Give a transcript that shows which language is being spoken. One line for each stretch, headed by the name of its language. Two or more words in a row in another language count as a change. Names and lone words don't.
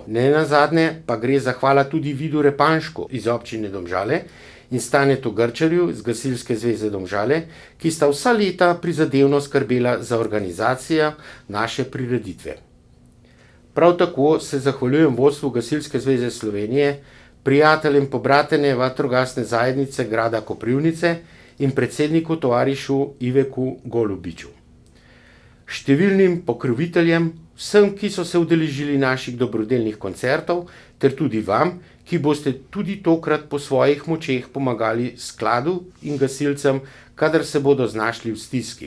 Slovenian: Nenazadnje pa gre zahvala tudi Vidu Repanšku iz občine Domžale in Stanetu Grčarju iz Gasilske zveze Domžale, ki sta vsa leta prizadevno skrbela za organizacijo naše prireditve. Prav tako se zahvaljujem vodstvu Gasilske zveze Slovenije, prijateljem pobratene
Croatian: vatrogasne zajednice grada Koprivnice
Slovenian: in predsedniku tovarišu Iveku Golubiču. Številnim pokroviteljem, vsem, ki so se udeležili naših dobrodelnih koncertov, ter tudi vam, ki boste tudi tokrat po svojih močeh pomagali skladu in gasilcem, kadar se bodo znašli v stiski.